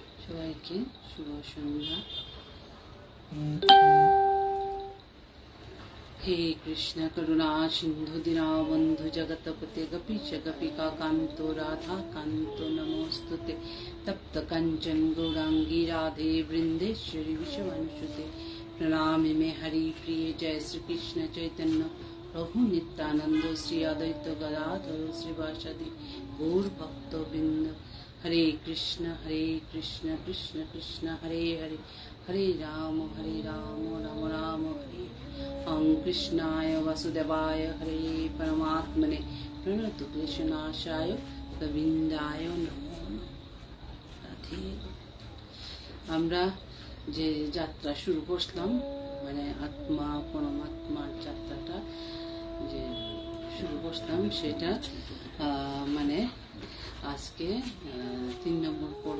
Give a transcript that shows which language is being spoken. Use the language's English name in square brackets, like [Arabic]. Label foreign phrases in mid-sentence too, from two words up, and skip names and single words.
[Bangla] সবাইকে শুভ সন্ধ্যা। [Sanskrit] हे कृष्ण करुणा सिंधु दीनबंधु जगतपते गोपीश गोपिका कांतो राधा कांतो नमोस्तुते तप्त कंचन गौरांगी राधे वृंदेश्वरी विश्ववंशुते प्रणामि मे हरि प्रिय जय श्री कृष्ण चैतन्य प्रभु नित्यानंद श्री अद्वैत गदाधर श्रीवासदि गौर भक्त वृंद। हरे कृष्ण कृष्ण कृष्ण हरे हरे हरे राम राम राम हरे। ओम कृष्णाय वासुदेवाय हरे परमात्मने प्रणत क्लेशनाशाय गोविंदाय नमो राधे। [Bangla] আমরা যে যাত্রা শুরু করলাম, মানে আত্মা পরমাত্মার যাত্রাটা যে শুরু করলাম, সেটা মানে আজকে 3 নম্বর পর্ব।